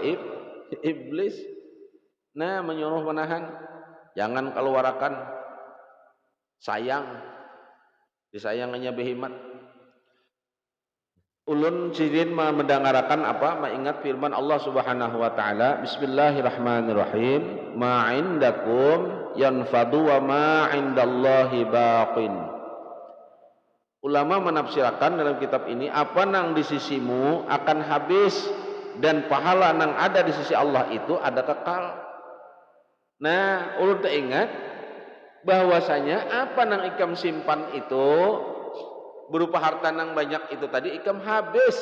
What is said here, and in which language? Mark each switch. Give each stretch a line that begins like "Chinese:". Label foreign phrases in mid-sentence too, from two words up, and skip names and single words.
Banjar: Iblis. Nah menyuruh menahan. Jangan keluarkan. Sayang. Disayangannya behimat. Ulun sidin mendengarkan apa? Mengingat firman Allah
Arabic: سبحانه وتعالى بسم الله الرحمن الرحيم, ما عندكم ينفد وما عند الله باق.
Banjar: Ulama menafsirkan dalam kitab ini, apa nang di sisimu akan habis dan pahala nang ada di sisi Allah itu ada kekal. Nah, ulun teringat bahwasanya apa nang ikam simpan itu berupa harta nang banyak itu tadi ikam habis.